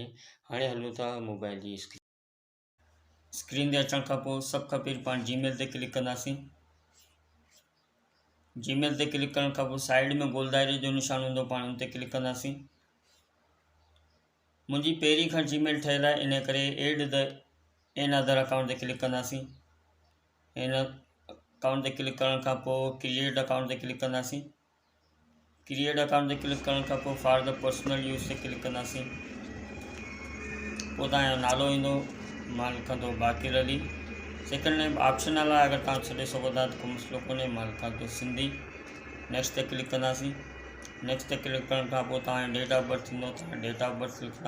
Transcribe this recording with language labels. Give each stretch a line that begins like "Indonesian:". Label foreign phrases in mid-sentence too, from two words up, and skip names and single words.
Sindhi: हाणे हलूं था मोबाइल जी स्क्रीन ते अचण खां पोइ सभु खां पहिरीं पाण जीमेल ते क्लिक कंदासीं। जीमेल ते क्लिक करण खां पोइ साइड में गोल दायरे जो निशान हूंदो, पाण उन ते क्लिक कंदासीं। मुंहिंजी पहिरीं खां जीमेल ठहियल आहे, इन करे
English: add the an other account
Sindhi: ते क्लिक कंदासीं।
English: an account
Sindhi: ते क्लिक करण खां पोइ
English: create account
Sindhi: ते क्लिक कंदासीं।
English: create account
Sindhi: ते क्लिक करण खां पोइ
English: for the personal use
Sindhi: ते क्लिक कंदासीं। पोइ तव्हांजो नालो ईंदो, मां लिखां थो बाक़िर अली।
English: second name
Sindhi: ऑप्शनल आहे, अगर तव्हां छॾे सघो था त कोई मसइलो कोन्हे, मां लिखां थो सिंधी। नेक्स्ट ते क्लिक कंदासीं। नेक्स्ट ते क्लिक करण खां पोइ तव्हांजो
English: date of birth
Sindhi: ईंदो, तव्हां
English: date of birth
Sindhi: लिखंदा।